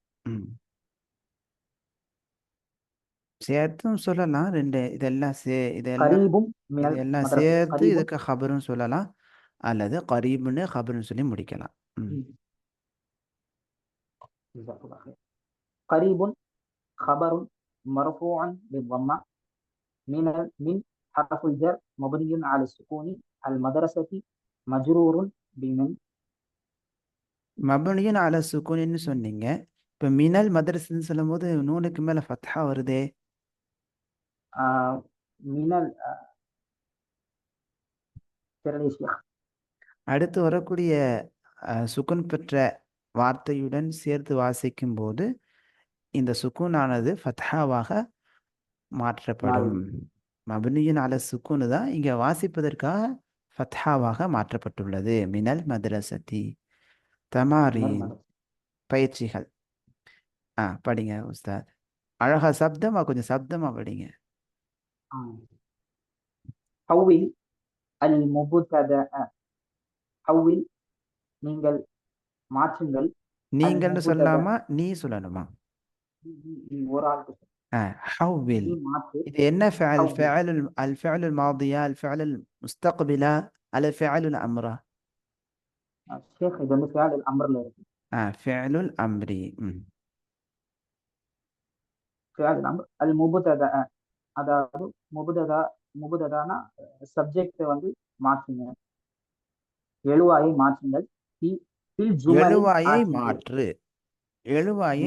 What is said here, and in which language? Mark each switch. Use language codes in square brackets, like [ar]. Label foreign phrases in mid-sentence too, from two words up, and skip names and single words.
[ta] ம். சேர்த்தும் சொல்லலாம். இதெல்லாம் [ar] قريب من [ta] இதெல்லாம் மதரசா, சேர்த்து கரீபும். இதுக்கு ஹபருன்னு சொல்லலாம். அல்லது கரீபுன்னு ஹபருன்னு சொல்லி முடிக்கலாம். ம். [ar] கரீபுன் خبر مرفوع بالضمة من حرف الجر مبني على السكون. المدرسة مجرور بمن. مبني على السكون [ta] சொன்னீங்க. இப்போ [ar] من المدرسة [ta] சொல்லும்போது நூனுக்கு மேலே ஃபத்ஹா வருதே. [ar] من الشيخ. [ta] அடுத்து வரக்கூடிய சுக்குன் பெற்ற வார்த்தையுடன் சேர்த்து வாசிக்கும் போது இந்த சுக்குனானது ஃபத்ஹாவாக மாற்றப்படும். [ar] مبني على السكون [ta] தான் இங்கே வாசிப்பதற்காக ஃபத்ஹாவாக மாற்றப்பட்டுள்ளது. [ar] من المدرسة تمارين, பயிற்சிகள். [ta] படிங்க உஸ்தாத். அழகா சப்தமா, கொஞ்சம் சப்தமா படிங்க. [ar] حول المبتدأ. حول, [ta] நீங்கள் மாற்றுங்கள். நீங்கள்னு [ar] المبتدأ, [ta] சொல்லாமா, நீ சொல்லணுமா? ஒரு ஆளுக்கு [ar] حول. [ta] நீ மாற்று. இது என்ன فعل؟ [ar] حول. الفعل الماضية، الفعل المستقبلة، على فعل الأمر؟ [ta] ஷேக், இது வந்து [ar] فعل أمر [ta] இருக்கு. [ar] فعل الأمر. فعل أمر المبتدأ, அதாவது முபுததா. [ta] முபுததானா சப்ஜெக்ட் வந்து மாற்றுங்க, எழுவாயை மாற்றுங்கள். [ar] في الجمل [ta] எழுவாயை ஆத்தியே. மாற்று. எழுவாயை